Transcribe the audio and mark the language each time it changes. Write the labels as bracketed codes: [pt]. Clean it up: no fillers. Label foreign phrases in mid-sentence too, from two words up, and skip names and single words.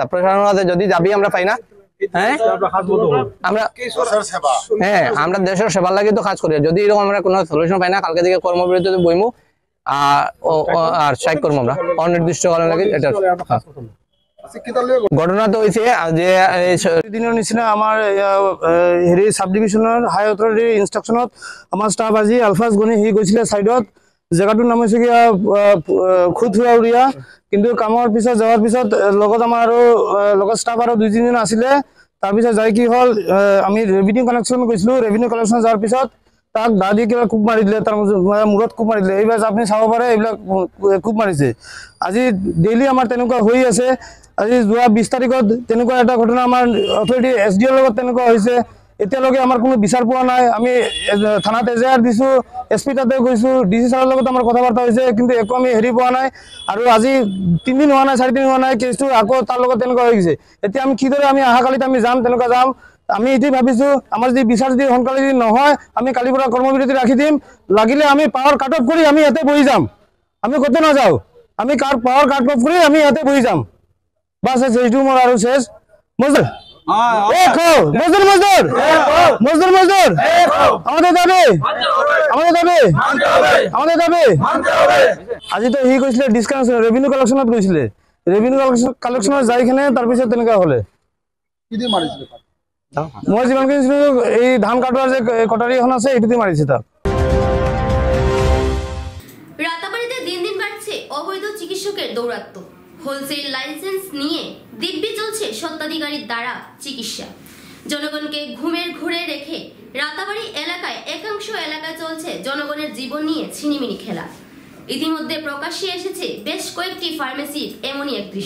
[bn] প্রশাসনের কাছে যদি দাবি আমরা পাই না, আমরা দেশের সেবার লাগি তো কাজ করি, যদি এরকম আমরা কোনো সলিউশন পাই না, কালকে থেকে কর্মবিরতিতে বইমু আর স্ট্রাইক করবো আমরা অনির্দিষ্টকালের লাগি। [as] এটা ঘটনা তো হয়েছে যে দিনের নিচিনা আমার হেৰি [en] sub division's high authority's [as] ইনস্ট্রাকশনত আমার স্টাফ আজি আলফাজ গনি সি গৈছিলে সাইডত, জেগাটোর নাম হৈছে কি খুদুৰাউৰিয়া, কিন্তু কামৰ পিছত যাওয়ার পিছত লগত আমাৰ আৰু লগত স্টাফ আৰু 2-3 জন আছিলে। তাৰপিছত যাই কি হল, আমি [en] revenue collection [as] গৈছিলো, [en] revenue collection [as] যাওয়ার পিছত তাক দাদি কিবা কোব মাৰি দিলে, তাৰ মূৰত কোব মাৰি দিলে। এইবাৰ আপুনি চাব পাৰে এইবিলাক কোব মাৰিছে। আজি ডেইলি আমাৰ তেনেকুৱা হৈ আছে। আজি যোৱা 20 তাৰিখত তেনেকুৱা এটা ঘটনা আমাৰ অথৰিটি এসডিওৰ লগত তেনেকুৱা হৈছে। এতিয়ালৈকে আমাৰ কোনো বিচাৰ পোৱা নাই। আমি থানাত এজাহাৰ দিছো, এসপি তাতে গৈছো, ডিসি ছাৰৰ লগত আমাৰ কথা বাৰ্তা হৈছে, কিন্তু একো আমি হেৰি পোৱা নাই। আৰু আজি 3 দিন হোৱা নাই, 4 দিন হোৱা নাই, কেছটো আকৌ তাৰ লগত তেনেকুৱা হৈ গৈছে। এতিয়া আমি কিদৰে আমি অহাকালিত আমি যাম, তেনেকুৱা যাম। আমি এটি ভাবিছো আমাৰ যদি বিচাৰ যদি সোনকালে যদি নহয়, আমি কালিৰ পৰা কৰ্মবিৰতি ৰাখি দিম। লাগিলে আমি [en] power cut off [as] কৰি আমি ইয়াতে বহি যাম, আমি ক'তো নাযাওঁ। আমি [en] power cut off [as] কৰি আমি ইয়াতে বহি যাম, বাস এইটো মোৰ আৰু শেষ। [bn] মজদুর আমাদের দাবি [as] আজি তো সি কৈছিলে [en] discount revenue collection [as] গৈছিলে, [en] revenue collection [as] যাই কিনে তাৰপিছত তেনেকুৱা হলে মই যিমানখিনি এই ধান কাটোৱাৰ যে কটাৰী এখন আছে এইটোতে মাৰিছে তাক। [bn] রাতাবাড়িতে দিন দিন বাড়ছে অবৈধ চিকিৎসকের দৌরাত্ম্য। হোলসেল লাইসেন্স নিয়ে দিব্যি চলছে স্বত্বাধিকারীর দ্বারা চিকিৎসা। জনগণকে ঘুমের ঘুরে রেখে রাতাবাড়ি এলাকায় একাংশ এলাকায় চলছে জনগণের জীবন নিয়ে ছিনিমিনি খেলা। ইতিমধ্যে প্রকাশ্যে এসেছে বেশ কয়েকটি ফার্মেসির এমনই এক দৃশ্য।